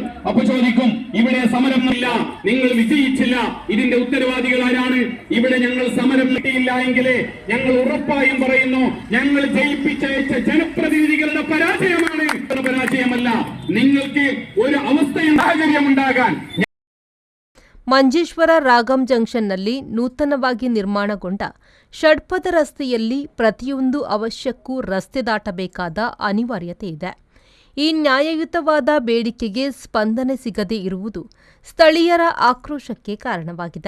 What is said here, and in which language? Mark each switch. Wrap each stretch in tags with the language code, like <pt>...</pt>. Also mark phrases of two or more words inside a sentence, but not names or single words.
<ml>അപ്പൊ ചോദിക്കും, ഇവിടെ സമരം ഇല്ല, നിങ്ങൾ വിജയിച്ചില്ല, ഇതിന്റെ ഉത്തരവാദികൾ ആരാണ്? ഇവിടെ ഞങ്ങൾ സമരം നടത്തിയില്ല എങ്കിൽ ഞങ്ങൾ ഉറപ്പായും പറയുന്നു, ഞങ്ങൾ ജയിപ്പിച്ചയച്ച ജനപ്രതിനിധികളുടെ പരാജയമാണ്. പരാജയമല്ല, നിങ്ങൾക്ക് ഒരു അവസ്ഥയും സാഹചര്യമുണ്ടാകാൻ.</ml> <kn>ಮಂಜೇಶ್ವರ ರಾಗಂ ಜಂಕ್ಷನ್ನಲ್ಲಿ ನೂತನವಾಗಿ ನಿರ್ಮಾಣಗೊಂಡ ಷಡ್ಪಥ ರಸ್ತೆಯಲ್ಲಿ ಪ್ರತಿಯೊಂದು ಅವಶ್ಯಕ್ಕೂ ರಸ್ತೆ ದಾಟಬೇಕಾದ ಅನಿವಾರ್ಯತೆ ಇದೆ. ಈ ನ್ಯಾಯಯುತವಾದ ಬೇಡಿಕೆಗೆ ಸ್ಪಂದನೆ ಸಿಗದೇ ಇರುವುದು ಸ್ಥಳೀಯರ ಆಕ್ರೋಶಕ್ಕೆ ಕಾರಣವಾಗಿದೆ.</kn>